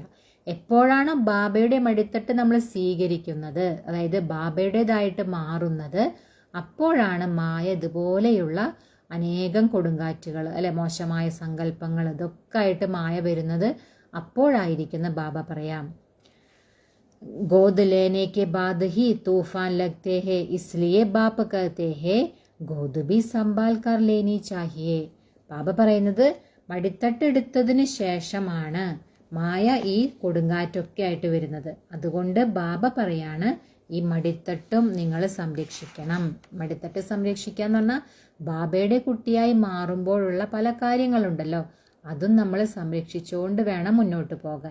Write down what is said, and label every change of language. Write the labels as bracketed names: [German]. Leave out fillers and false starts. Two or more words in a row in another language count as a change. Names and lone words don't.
[Malayalam] എപ്പോഴാണ് ബാബയുടെ മടിത്തട്ട് നമ്മൾ സ്വീകരിക്കുന്നത്, അതായത് ബാബയുടേതായിട്ട് മാറുന്നത്, അപ്പോഴാണ് മായ ഇതുപോലെയുള്ള അനേകം കൊടുങ്കാറ്റുകൾ അല്ലെ മോശമായ സങ്കല്പങ്ങൾ ഇതൊക്കെ ആയിട്ട് മായ വരുന്നത് അപ്പോഴായിരിക്കുന്ന ബാബ പറയാം. [Hindi] गोद लेने के बाद ही तूफान लगते हैं, इसलिए बाप कहते हैं गोद भी संभाल कर लेनी चाहिए. [Malayalam] ബാബ പറയുന്നത് മടിത്തട്ടെടുത്തതിന് ശേഷമാണ് മായ ഈ കൊടുങ്കാറ്റൊക്കെ ആയിട്ട് വരുന്നത്. അതുകൊണ്ട് ബാബ പറയാണ് ഈ മടിത്തട്ടും നിങ്ങൾ സംരക്ഷിക്കണം. മടിത്തട്ട് സംരക്ഷിക്കുക എന്ന് പറഞ്ഞാൽ ബാബയുടെ കുട്ടിയായി മാറുമ്പോഴുള്ള പല കാര്യങ്ങളുണ്ടല്ലോ അതും നമ്മൾ സംരക്ഷിച്ചുകൊണ്ട് വേണം മുന്നോട്ട് പോകാൻ.